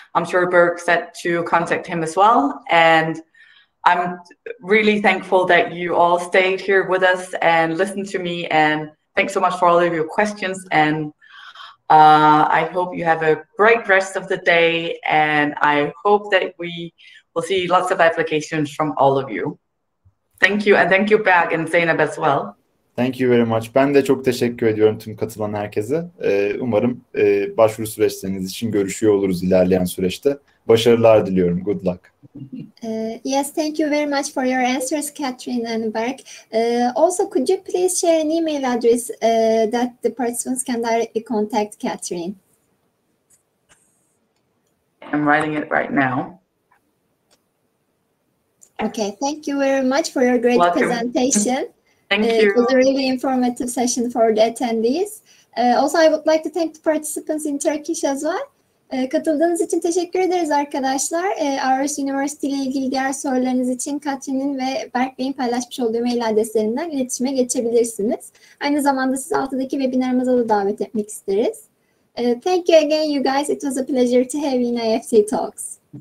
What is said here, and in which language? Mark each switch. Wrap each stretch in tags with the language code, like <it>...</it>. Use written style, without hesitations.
<en>I'm sure Berg said to contact him as well. And I'm really thankful that you all stayed here with us and listened to me. And thanks so much for all of your questions. And I hope you have a great rest of the day. And I hope that we will see lots of applications from all of you. Thank you. And thank you, Berg and Zeynep as well. Thank you very much.</en> <tr>Ben de çok teşekkür ediyorum tüm katılan herkese. Umarım başvuru süreçleriniz için görüşüyor oluruz ilerleyen süreçte. Başarılar diliyorum.</tr> <en>Good luck. Yes, thank you very much for your answers, Catherine and Berg. Also, could you please share an email address that the participants can directly contact Catherine? I'm writing it right now. Okay, thank you very much for your great presentation. Thank you. It was a really informative session for the attendees. Also, I would like to thank the participants in Turkish as well.</en> <tr>Katıldığınız için teşekkür ederiz arkadaşlar. Aarhus University ile ilgili diğer sorularınız için Katrin'in ve Berk Bey'in paylaşmış olduğu mail adreslerinden iletişime geçebilirsiniz. Aynı zamanda sizi altıdaki webinarımıza da davet etmek isteriz.</tr> <en>Thank you again, you guys. It was a pleasure to have you in IEFT Talks.</en>